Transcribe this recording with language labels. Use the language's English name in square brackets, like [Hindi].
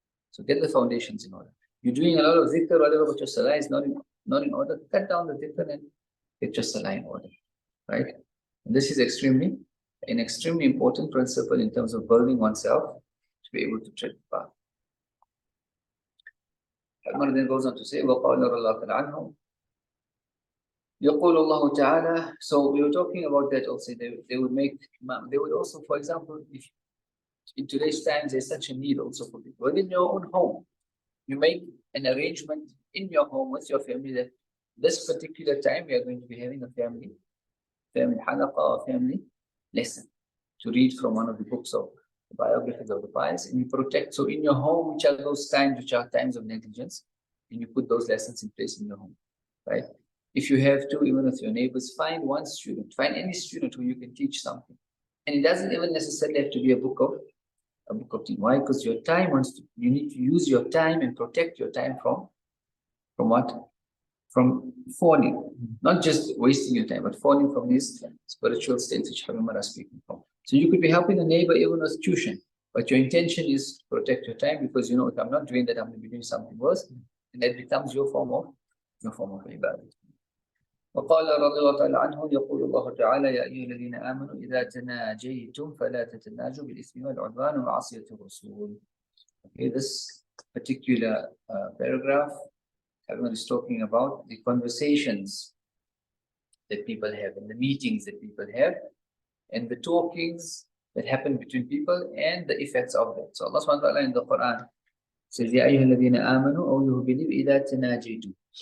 [English] So get the foundations in order. You're doing a lot of dhikr, whatever, but your salah is not in order. Cut down the dhikr and get your salah in order, right? And this is an extremely important principle in terms of building oneself to be able to tread the path. Umar then goes on to say, [Arabic] وَقَالَ رَضِيَ اللَّهُ عَنْهُ يَقُولُ اللَّهُ تَعَالَى. [English] So we were talking about that also. They would also, for example, if in today's times there's such a need also for people. Within your own home, you make an arrangement in your home with your family that this particular time we are going to be having a family halaqa or family lesson to read from one of the books of the biographies of the pious, and you protect. So in your home, which are those times which are times of negligence, and you put those lessons in place in your home, right? If you have to, even with your neighbors, find one student, find any student who you can teach something. And it doesn't even necessarily have to be a book of deen. Why? Because your time you need to use your time and protect your time from what? From falling, not just wasting your time, but falling from these spiritual states which Umar is speaking from. So you could be helping a neighbor even with tuition. But your intention is to protect your time, because you know, if I'm not doing that, I'm going to be doing something worse, and that becomes your form of ibadah. [Arabic] وقال رضي الله تعالى عنه يقول الله تعالى يا أيها الذين آمنوا إذا تناجيتم فلا تتناجوا بالإثم والعدوان ومعصية الرسول. [English] Okay, this particular paragraph, everyone is talking about the conversations that people have and the meetings that people have and the talkings that happen between people and the effects of that. So Allah subhanahu wa ta'ala in the Quran says, [Arabic] يا أيها الذين آمنوا [English] أو you who believe [Arabic] إذا تناجيتم.